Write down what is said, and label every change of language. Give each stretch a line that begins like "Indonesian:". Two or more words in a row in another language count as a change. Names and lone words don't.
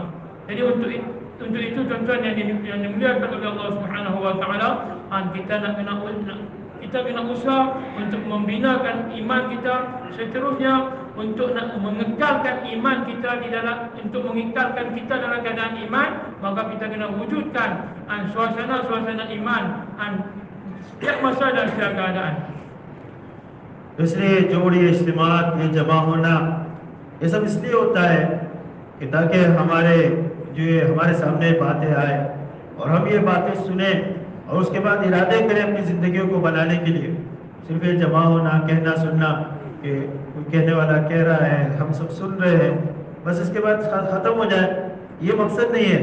Malay: Jadi untuk itu tuan-tuan yang dimuliakan oleh
Arabic: الله سبحانه وتعالى,
Malay: kita kena usaha untuk membinakan iman kita, seterusnya untuk nak mengekalkan iman kita untuk mengekalkan kita dalam keadaan iman, maka kita kena wujudkan suasana iman setiap masa dan setiap keadaan.
Hindi: इसलिए जोड़ी इज्तिमात, ये जमा होना, ये सब इसलिए होता है कि ताकि हमारे सामने बातें आए और हम ये बातें सुने और उसके बाद इरादे करें अपनी ज़िंदगियों को बनाने के लिए। सिर्फ ये जमा होना, कहना सुनना कि कोई कहने वाला कह रहा है, हम सब सुन रहे हैं, बस इसके बाद ख़त्म हो जाए, ये मकसद नहीं है।